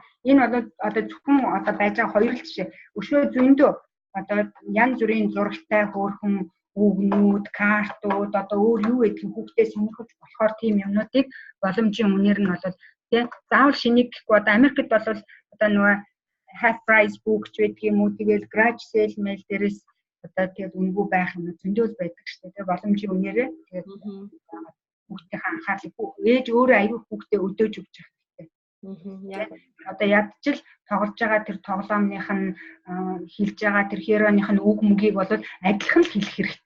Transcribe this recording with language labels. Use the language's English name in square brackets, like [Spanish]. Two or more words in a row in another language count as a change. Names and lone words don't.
[Mongolian] Энэ бол одоо зөвхөн одоо байж байгаа хоёр л жишээ. Өшөө зөндөө одоо янз бүрийн зурагтай хөөрхөн үгнүүд, картууд одоо өөр юу гэдгийг хүүхдээ сонирхож болохоор тийм юмнуудыг боломжийн үнээр нь бол тий заавал шинийг гэхгүй одоо Америкт бол одоо нөгөө half price book ч байдаг юм уу тэгэл [English] garage sale mail [Mongolian] дээрээс одоо тэгээд үнгүй байх юм зөндөө байдаг шүү дээ. Тэгээд боломжийн үнээрээ тэгээд хүүхдийн анхаарлыг ээж өөрөө аягүй хүүхдээ өдөөж өгч байгаа. Одоо ядчил тоглож байгаа тэр тоглоомных нь хэлж байгаа тэр хероных нь үг мөгийг бол адилхан л хэлэх хэрэгтэй.